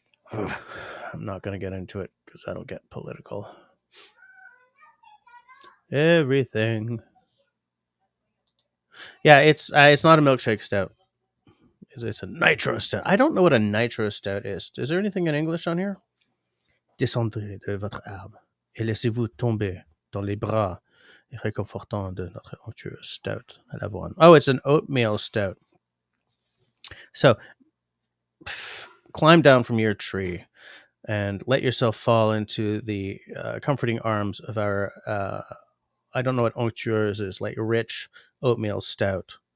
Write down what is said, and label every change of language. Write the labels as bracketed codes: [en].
[en] I'm not going to get into it because that'll get political. Everything. Yeah, it's not a milkshake stout. It's a nitro stout. I don't know what a nitro stout is. Is there anything in English on here? [fr] Descendez de votre arbre et laissez-vous tomber dans les bras réconfortants de notre onctueuse stout à l'avoine. [en] Oh, it's an oatmeal stout. So, climb down from your tree and let yourself fall into the comforting arms of our, I don't know what onctueuse is, like rich oatmeal stout.